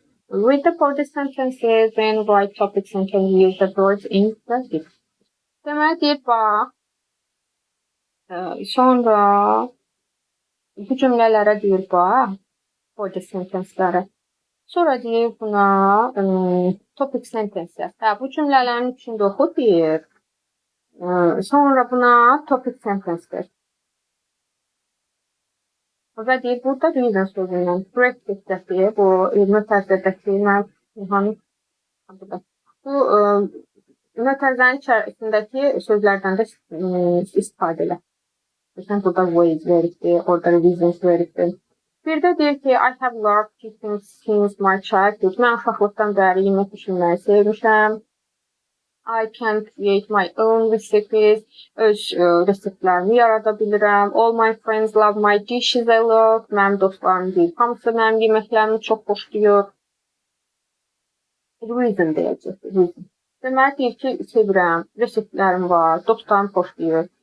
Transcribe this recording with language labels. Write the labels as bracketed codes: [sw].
[en] Read the body sentences, then write topic sentences, use the words in practice. [az] Demek deyir, bax, sonra bu cümlələrə deyir, bax, body sentencelərə. Sonra deyir buna topic sentences. Bu cümlələrin içində oxu deyir. Sonra buna topic sentences. Və deyir, burada reason sözündən practice-dəki, bu mötərizədəki, bu mötərizənin içərisindəki sözlərdən də istifadə elə. Məsələn, burada ways veribdir, orada reasons veribdir. Bir də deyir ki, [en] I have loved cooking since my childhood. [az] Mən uşaqlıqdan bəri yemək pişirməyi sevmişəm. [en] I can create my own recipes. [az] Öz reseptlərimi yarada bilirəm. [en] All my friends love my dishes a lot. [az] Mənim dostlarım deyil, hamısı mənim yeməklərimi çox xoşlayır. Reason deyəcək. Reason. Deməli deyir ki, sevirəm, reseptlərim var, dostlarım xoşlayır.